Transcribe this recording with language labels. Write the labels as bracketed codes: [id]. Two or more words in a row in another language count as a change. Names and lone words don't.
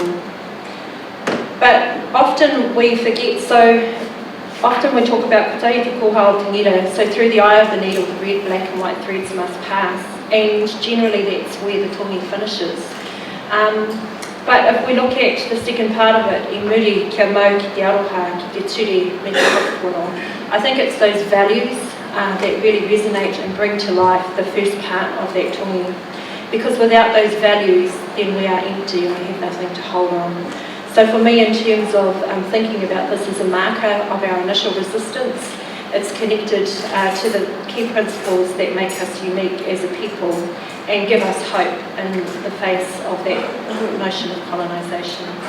[en] But often we forget, so often we talk about [mi] Kotahi Te Kōhao Te Ngira, [en] so through the eye of the needle, the red, black and white threads must pass, and generally that's where the tongi finishes. But if we look at the second part of it, [mi] I muri kia mau ki te aroha, ki te ture, me te whakapono, [en] I think it's those values that really resonate and bring to life the first part of that tongi. Because without those values, then we are empty and we have nothing to hold on. So for me, in terms of thinking about this as a marker of our initial resistance, it's connected to the key principles that make us unique as a people and give us hope in the face of that notion of colonisation.